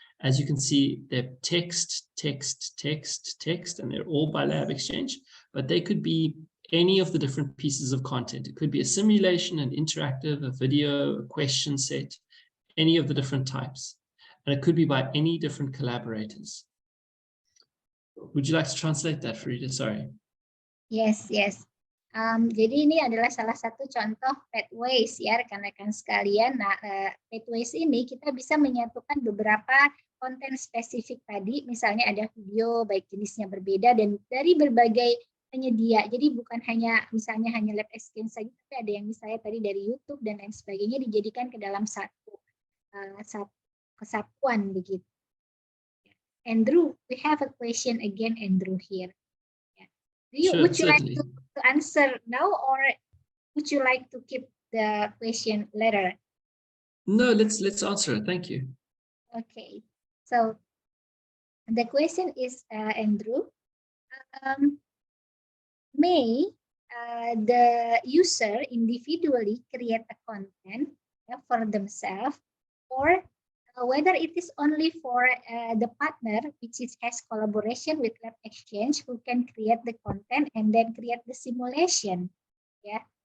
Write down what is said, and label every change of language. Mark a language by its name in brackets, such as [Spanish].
[English] As you can see, they're text, text, text, text, and they're all by LabXchange, but they could be any of the different pieces of content. It could be a simulation, an interactive, a video, a question set, any of the different types. And it could be by any different collaborators. Would you like to translate that, Farida? Sorry. Yes, yes. [Indonesian] Jadi ini adalah salah satu contoh pathways ya rekan-rekan sekalian. Nah, pathways ini kita bisa menyatukan beberapa konten spesifik tadi, misalnya ada video baik jenisnya berbeda dan dari berbagai penyedia. Jadi bukan hanya misalnya hanya LabXchange saja, tapi ada yang misalnya tadi dari YouTube dan lain sebagainya dijadikan ke dalam satu kesatuan begitu. [English] Andrew, we have a question again, Andrew here. Sure, Would you like certainly. to answer now, or would you like to keep the question later? No, let's answer it. Thank you. Okay, so the question is, Andrew, may the user individually create a content for themselves, or whether it is only for the partner which has collaboration with LabXchange, who can create the content and then create the simulation. Yeah.